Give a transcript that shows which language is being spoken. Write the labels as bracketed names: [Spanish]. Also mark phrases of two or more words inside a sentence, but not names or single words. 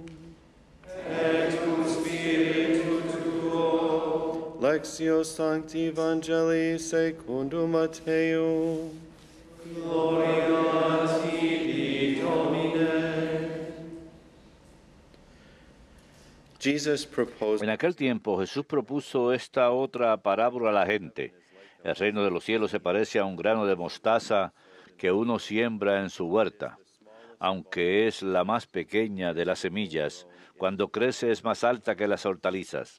[Latin] Et cum spiritu tuo. Lectio Sancti Evangelii secundum Mateo. Gloria a tibi, Domine. [Spanish] En aquel tiempo Jesús propuso esta otra parábola a la gente. El reino de los cielos se parece a un grano de mostaza que uno siembra en su huerta. Aunque es la más pequeña de las semillas, cuando crece es más alta que las hortalizas.